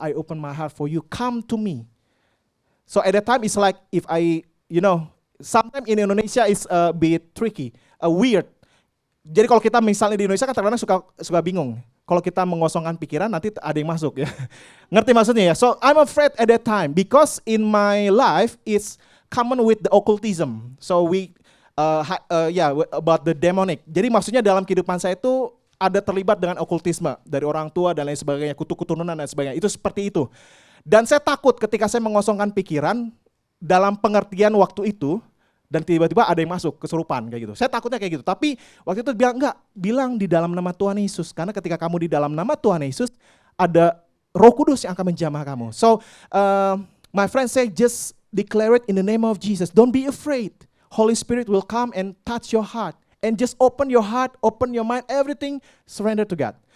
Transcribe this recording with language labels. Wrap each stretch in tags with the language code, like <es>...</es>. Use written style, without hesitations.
<en>I open my heart for you. Come to me. So at that time, it's like if sometimes in Indonesia it's a bit tricky, weird.</en> <id>Jadi kalau kita misalnya di Indonesia kan kadang-kadang suka bingung. Kalau kita mengosongkan pikiran nanti ada yang masuk ya. Ngerti maksudnya ya?</id> <en>So I'm afraid at that time because in my life it's common with the occultism. So about the demonic.</en> <id>Jadi maksudnya dalam kehidupan saya itu ada terlibat dengan okultisme dari orang tua dan lain sebagainya, kutu keturunan dan sebagainya. Itu seperti itu. Dan saya takut ketika saya mengosongkan pikiran dalam pengertian waktu itu dan tiba-tiba ada yang masuk kesurupan kayak gitu. Saya takutnya kayak gitu. Tapi waktu itu bilang di dalam nama Tuhan Yesus, karena ketika kamu di dalam nama Tuhan Yesus ada Roh Kudus yang akan menjamah kamu.</id> <en>So my friend say just declare it in the name of Jesus. Don't be afraid. Holy Spirit will come and touch your heart. And just open your heart, open your mind, everything, surrender to God.</en>